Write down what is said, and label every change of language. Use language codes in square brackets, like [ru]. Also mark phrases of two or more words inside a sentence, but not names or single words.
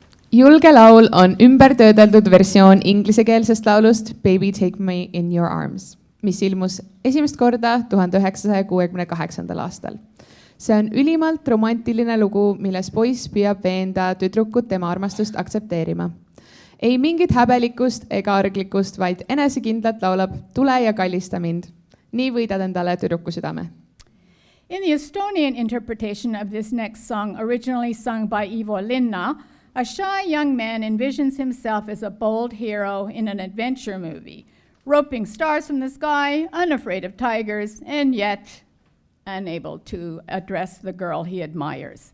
[et] Julge laul on ümbertöödeldud versioon inglisekeelsest laulust Baby Take Me In Your Arms, mis ilmus esimest korda 1968. aastal. See on ülimalt romantiline lugu, milles poiss püüab veenda tüdrukut tema armastust aktsepteerima. Ei mingit häbelikust ega arglikust, vaid enesekindlalt laulab tule ja kallista mind. Nii võidad endale tüdruku südame. [en] In the Estonian interpretation of this next song, originally sung by Ivo Linna, a shy young man envisions himself as a bold hero in an adventure movie, roping stars from the sky, unafraid of tigers, and yet unable to address the girl he admires.